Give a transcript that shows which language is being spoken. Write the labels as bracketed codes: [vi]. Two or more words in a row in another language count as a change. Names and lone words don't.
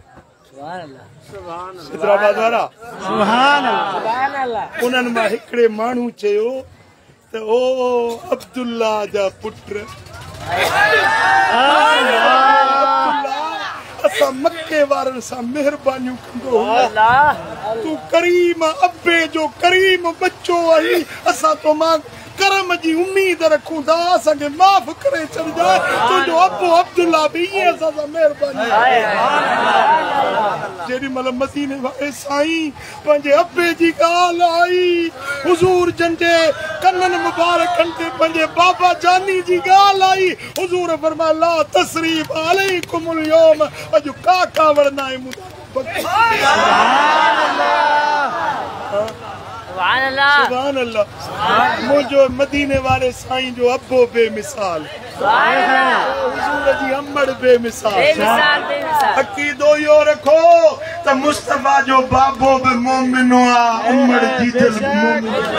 [sd] हैदराबाद वारा उन्हनि मां हिकिड़े माण्हू चयो त ओ अब्दुल्ला जा पुट असां मके वारनि सां महिरबानियूं कंदो तूं करीम अब्बे जो करीम बच्चो आहीं असां तो मां करम जी उम्मीद रखूं था असांखे माफ़ करे छॾिजांइ तुंहिंजो अबो अब्दुल्ला बि ईअं असां सां महिरबानी जेॾी महिल मदीने वारे साईं पंहिंजे अब्बे जी ॻाल्हि आई हुज़ूर जन जे कननि मुबारकनि ते पंहिंजे बाबा जानी जी ॻाल्हि आई हुज़ूर फरमाया [ar] لا تثريب عليكم اليوم [sd] अॼु का कावड़ न आहे [ar] سبحان الله [sd] मुझो मदीने वाले साईं जो अब्बो बेमिसाल हुज़ूर जी अम्मड़ बेमिसाल अकीदो यो रखो त मुस्तफा जो बाबो बि मोमिनो आ अम्मड़ जीतल मोमिनो